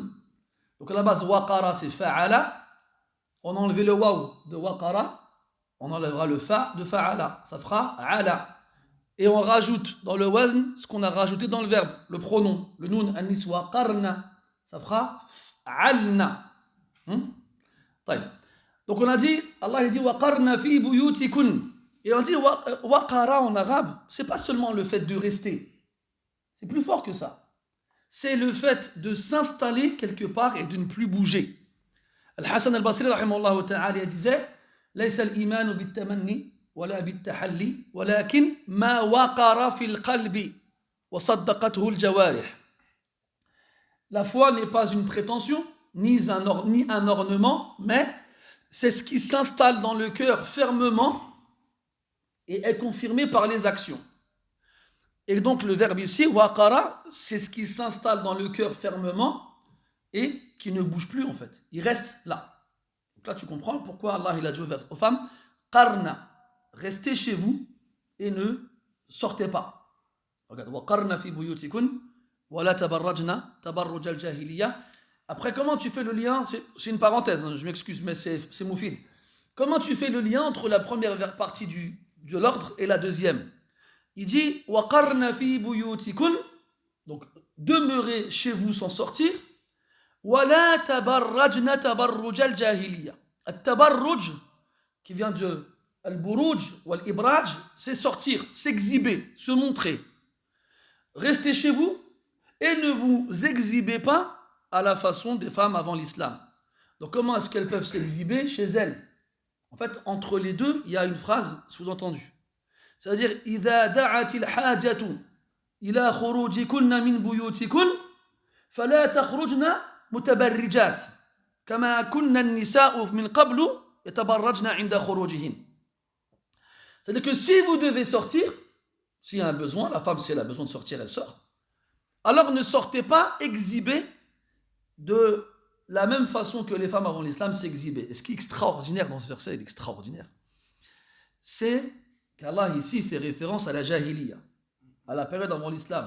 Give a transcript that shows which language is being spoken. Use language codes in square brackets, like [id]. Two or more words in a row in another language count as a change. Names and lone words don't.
[fr] Donc à la base, waqara c'est fa'ala. On a enlevé le waw de waqara. On enlèvera le fa de fa'ala. Ça fera ala. Et on rajoute dans le wazn ce qu'on a rajouté dans le verbe, le pronom, le [ar] نون النسوة [fr] qarna. Ça fera alna. Donc on a dit, Allah a dit [ar] وقرن في بيوتكن. [fr] Et on dit waqara en arabe, c'est pas seulement le fait de rester. C'est plus fort que ça. C'est le fait de s'installer quelque part et de ne plus bouger. [ar] الحسن البصري رحمه الله تعالى disait ليس الإيمان بالتمني ولا بالتحلي ولكن ما وقر في القلب وصدقته الجوارح. [fr] La foi n'est pas une prétention ni un ornement, mais c'est ce qui s'installe dans le cœur fermement et est confirmé par les actions. Et donc le verbe ici, waqara, c'est ce qui s'installe dans le cœur fermement et qui ne bouge plus en fait. Il reste là. Donc là tu comprends pourquoi Allah il a dit aux femmes, qarna, restez chez vous et ne sortez pas. Regarde, [ar] وقرن في بيوتكن ولا تبرجن تبرج الجاهلية. [fr] Après, comment tu fais le lien? C'est une parenthèse, hein, je m'excuse, mais c'est moufid. Comment tu fais le lien entre la première partie de l'ordre et la deuxième? Il dit [ar] وقرن في بيوتكن, [fr] donc demeurez chez vous sans sortir. [ar] ولا تبرجن تبرج الجاهلية. [fr] At-tabarruj, qui vient de al-buruj ou al-ibraj, c'est sortir, s'exhiber, se montrer. Restez chez vous et ne vous exhibez pas à la façon des femmes avant l'islam. Donc comment est-ce qu'elles peuvent s'exhiber chez elles? En fait, entre les deux, il y a une phrase sous-entendue. C'est-à-dire [ar] إِذَا دَعَتِ الْحَاجَةُ إِلَى خُرُوجِكُنَّ مِنْ بُيُوتِكُنَّ فَلَا تَخْرُجْنَ مُتَبَرِّجَاتٍ كَمَا كُنَّ النِّسَاءُ مِنْ قَبْلُ يَتَبَرَّجْنَ عِنْدَ خُرُوجِهِنْ. [fr] C'est-à-dire que si vous devez sortir, s'il y a un besoin, la femme si elle a besoin de sortir, elle sort. Alors ne sortez pas exhibés de la même façon que les femmes avant l'islam s'exhibaient. Et ce qui est extraordinaire dans ce verset, il est extraordinaire, c'est qu'Allah ici fait référence à la jahiliya, à la période avant l'islam.